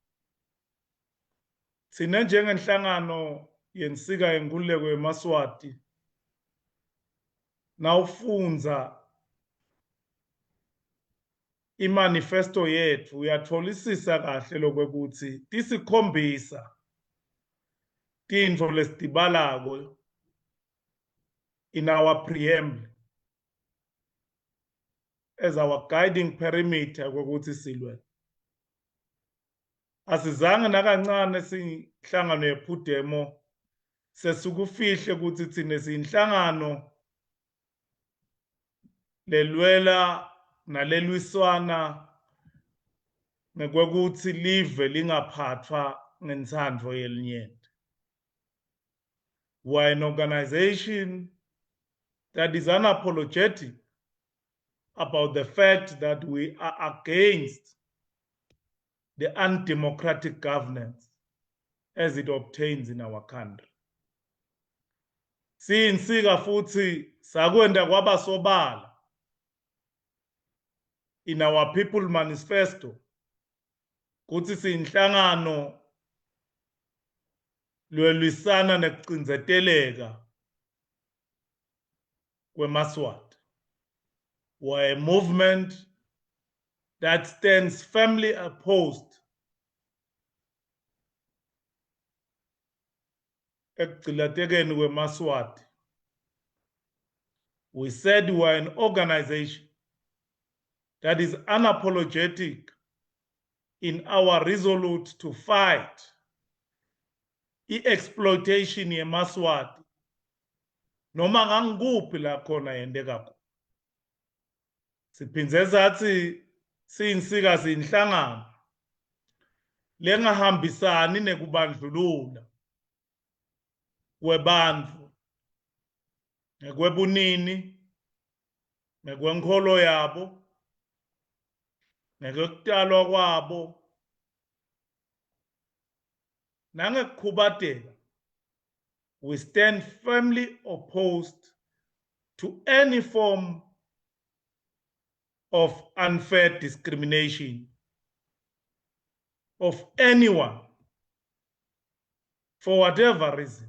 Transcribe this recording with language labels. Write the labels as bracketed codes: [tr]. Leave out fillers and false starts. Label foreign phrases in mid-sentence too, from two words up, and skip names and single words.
[ss] Sine njengenhlangano yensika yenkululeko yeMaswati nawufunza imanifesto yethu uyatholisisa kahle lokwekuthi tisikhombisa tintfo lesitibalako [en] in our preamble as our guiding perimeter [ss] kokuthi silwe. Asizange nakancane sihlangano yePhudemo sesikufihle ukuthi thina siyinhlangano lelwela nalelwiswana nekwekuthi live lingaphathwa ngentsandvo yelinyenti. [en] We are an organization that is unapologetic about the fact that we are against the undemocratic governance as it obtains in our country. [ss] Siyinsika futhi sakwenda kwaba sobala [en] in our people manifesto [ss] kuthi siyinhlangano lwelisana nekucinzeteleka kweMaswati. [en] We're a movement that stands firmly opposed [ss] ekucilatekeni kweMaswati. [en] We said we're an organization that is unapologetic in our resolute to fight [ss] i-exploitation yeMaswati noma ngangikuphi la khona yendeka khona. Siphindze sathi siyinsika siyinhlangano lengahambisani nekubandlulula kwebantfu nekwebunini nekwenkholo yabo nekwekutalwa kwabo nangekukhubateka. [en] We stand firmly opposed to any form of unfair discrimination of anyone for whatever reason.